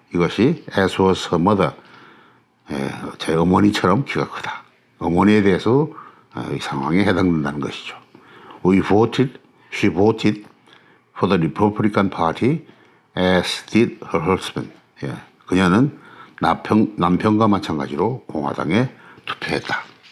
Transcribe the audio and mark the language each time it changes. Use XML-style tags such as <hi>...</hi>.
<ko>이것이</ko> <en>as was her mother.</en> <ko>제 어머니처럼 키가 크다. 어머니에 대해서 이 상황에 해당된다는 것이죠.</ko> <en>She voted for the Republican Party as did her husband.</en> <ko>그녀는 남편과 마찬가지로 공화당에 투표했다.</ko>